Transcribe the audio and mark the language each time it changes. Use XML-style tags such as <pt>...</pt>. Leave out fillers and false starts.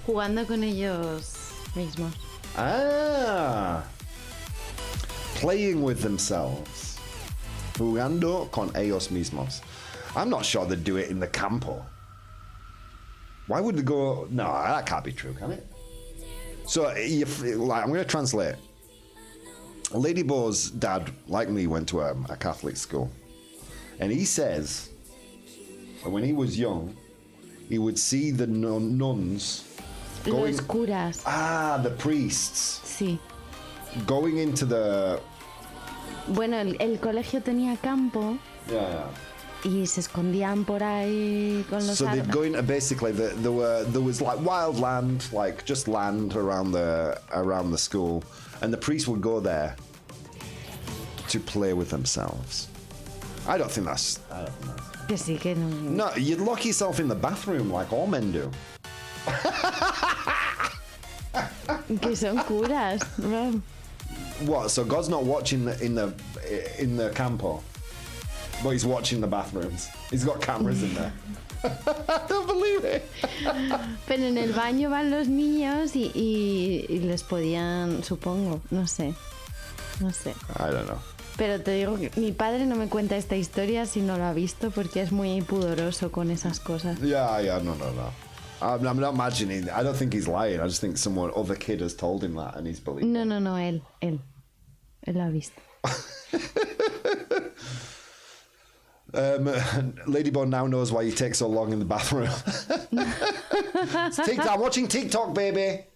<es>Jugando con ellos mismos. Ah.</es> <en>Playing with themselves.</en> <es>Jugando con ellos mismos.</es> <en>I'm not sure they'd do it in the campo. Why would they go? No, that can't be true, can it? So, like, I'm going to translate. Ladybo's dad, like me, went to a Catholic school. And he says that when he was young, he would see the nuns going...</en> <es>Los curas,</es> <en>Ah, the priests.</en> <es>sí.</es> <en>Going into the...</en> <es>Bueno, el colegio tenía campo</es> <en>Yeah.</en> <es>y se escondían por ahí con los</es> <en>So they'd</en> <es>árboles.</es> <en>go into basically there was like wild land, like just land around the school, and the priests would go there to play with themselves. I don't think that's.</en> <es>Que sí, que no.</es> <en>No, you'd lock yourself in the bathroom like all men do.</en> <es>Que son curas. ¿No?</es> <en>What? So God's not watching in the campo, but he's watching the bathrooms. He's got cameras in there. I don't believe it.</en> <es>Pero en el baño van los niños y les podían, supongo, no sé.</es> <en>I don't know.</en> <es>Pero te digo que mi padre no me cuenta esta historia si no lo ha visto porque es muy pudoroso con esas cosas.</es> <en>Yeah, no. I'm not imagining. I don't think he's lying. I just think other kid has told him that and he's believed.</en> <es>No, él lo ha visto.</es> <en>Ladybone now knows why you take so long in the bathroom. TikTok, I'm watching TikTok, baby.</en>